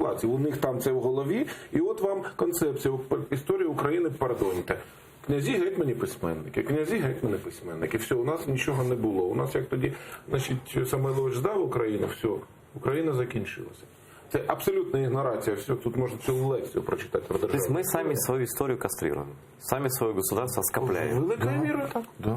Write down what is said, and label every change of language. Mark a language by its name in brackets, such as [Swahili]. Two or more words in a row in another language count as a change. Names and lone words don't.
[Ukrainian] У них там це в голові, і от вам концепція історії України, пардоньте. Князі, гетьмані, письменники, князі, гетьмани, письменники. Все, у нас нічого не було. У нас як тоді, Самойлович здав Україну, все, Україна закінчилася. Це абсолютна ігнорація. Все, тут можна цілу лекцію прочитати про державу. [Russian] То есть мы сами свою историю кастрируем, сами свое государство скопляем. [Ukrainian] Великою мірою так.